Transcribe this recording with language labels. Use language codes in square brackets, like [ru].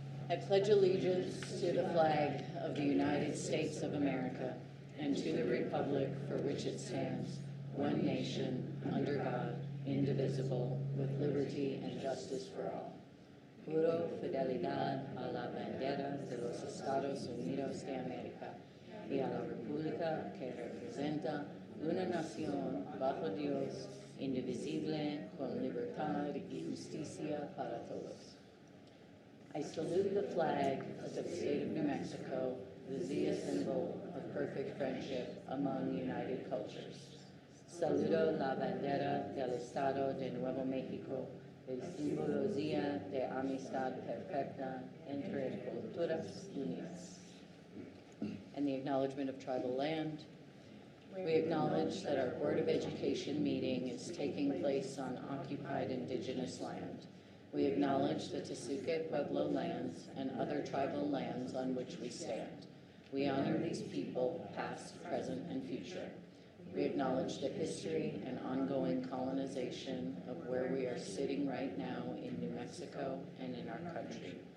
[en] I pledge allegiance to the flag of the United States of America and to the republic for which it stands, one nation, under God, indivisible, with liberty and justice for all. [es] Juro fidelidad a la bandera de los Estados Unidos de América y a la república que representa una nación bajo Dios, indivisible, con libertad y justicia para todos. [en] I salute the flag of the state of New Mexico, the Zia symbol of perfect friendship among united cultures. [es] Saludo la bandera del Estado de Nuevo México, el símbolo Zia de amistad perfecta entre culturas unidas. [en] And the acknowledgement of tribal land. We acknowledge that our Board of Education meeting is taking place on occupied indigenous land. We acknowledge the Tesuque Pueblo lands and other tribal lands on which we stand. We honor these people, past, present, and future. We acknowledge the history and ongoing colonization of where we are sitting right now in New Mexico and in our country.